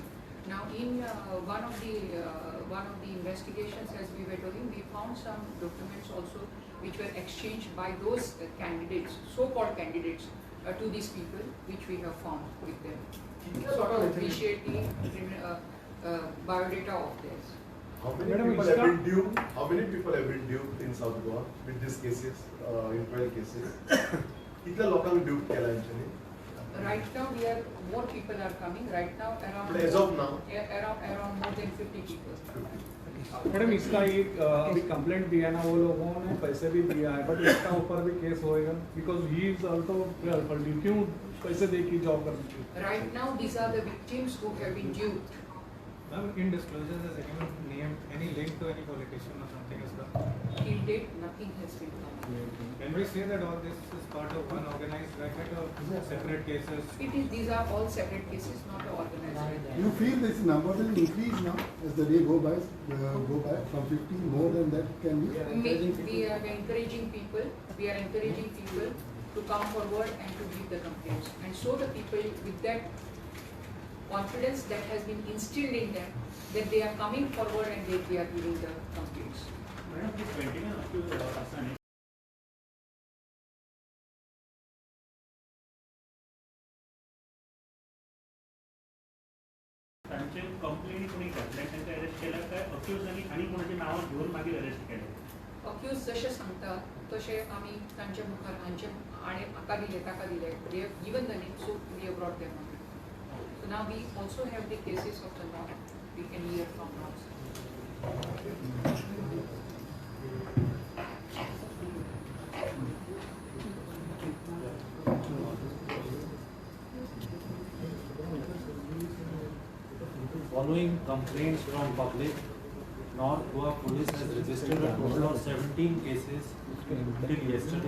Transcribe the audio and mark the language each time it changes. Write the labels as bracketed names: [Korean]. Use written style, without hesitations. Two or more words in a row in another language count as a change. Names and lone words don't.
[English] Now, in one of the investigations, as we were doing, we found some documents also which were exchanged by those candidates, so-called candidates, to these people, which we have found with them. Sort of appreciate the biodata of theirs. How many people have been duped? How many people have been duped in South Goa with these cases, in 12 cases? [Konkani] कितल्या लोकांक duped केला यांच्यानी? [English] Right now, more people are coming. Right now, around As of now? around more than 50 people. [Hindi] मैडम इसका एक अभी कंप्लेंट दिया ना वो लोगों ने पैसे भी दिया है बट इसका ऊपर भी केस होएगा [English] because he is also [Hindi] क्यों पैसे दे की जॉब करने की. [English] Right now, these are the victims who have been duped. Ma'am, in disclosures, has anyone named any link to any politician or something as well? Till date, nothing has been done. Can we say that all this is part of one organized racket or separate cases? These are all separate cases, not organized. You feel this number will increase now as the day go by from 15 more than that can be? We are encouraging people to come forward and to give the complaints. And so the people with that confidence that has been instilled in them, that they are coming forward and they are giving the complaints. Madam, this 21 accused person [Marathi] त्यांचे कंप्लेंट कोणी घातल्या त्यांना अरेस्ट केला काय अक्यूजनी आणि कोणाचे नाव घेऊन मागीर अरेस्ट केले. [Konkani] Accused जशे सांगतात तशे आमी तांचे मुखार हांचे आणि म्हाका दिले ताका दिले [English] they have given the name, so we have brought them on. So now we also have the cases of the law we can hear from now. Following complaints from public, North Goa Police has registered a total of 17 cases till yesterday.